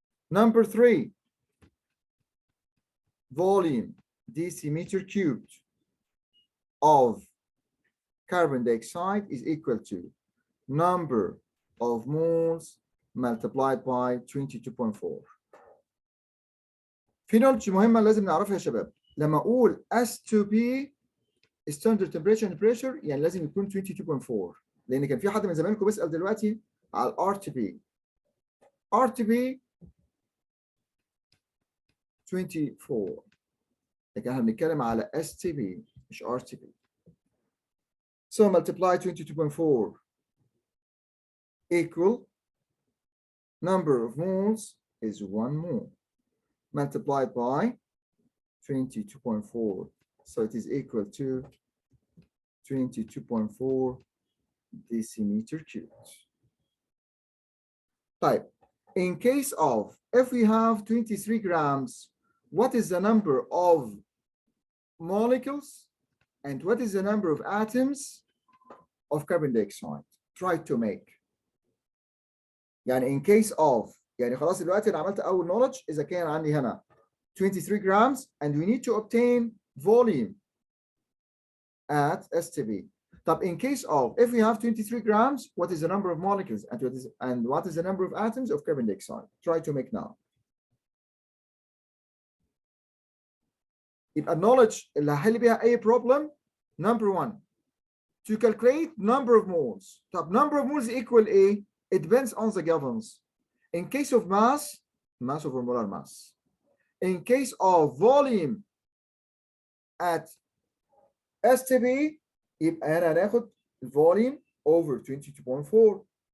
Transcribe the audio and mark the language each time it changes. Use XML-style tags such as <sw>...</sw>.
<en>Number three, volume decimeter cubed of carbon dioxide is equal to number of moles multiplied by 22.4.</en> <ar>في نقطة مهمة لازم نعرفها يا شباب. لما أقول S2P</ar> <en>standard temperature and pressure</en> <ar>يعني لازم يكون 22.4 لأن كان في حد من زمايلكم بيسأل دلوقتي على ال RTP. RTP 24 لكن احنا بنتكلم على STP مش RTP.</ar> <en>So multiply 22.4 equal number of moles is 1 mole multiplied by 22.4. So it is equal to 22.4 decimeter cubed. Type. In case of, if we have 23 grams, what is the number of molecules and what is the number of atoms of carbon dioxide? Try to make. يعني in case of,</en> <ar>يعني خلاص دلوقتي أنا عملت أول</ar> <en>knowledge</en> <ar>إذا كان عندي هنا</ar> <en>23 grams and we need to obtain volume at STB. طب in case of, if we have 23 grams, what is the number of molecules and what is the number of atoms of carbon dioxide? Try to make now.</en> <ar>يبقى knowledge اللي هحل بيها أي problem.</ar> <en>Number one, to calculate number of moles. طب number of moles equal A? It depends on the givens. In case of mass, mass over molar mass. In case of volume at STB,</en> <ar>يبقى هنا هناخد</ar> <en>volume over 22.4.</en>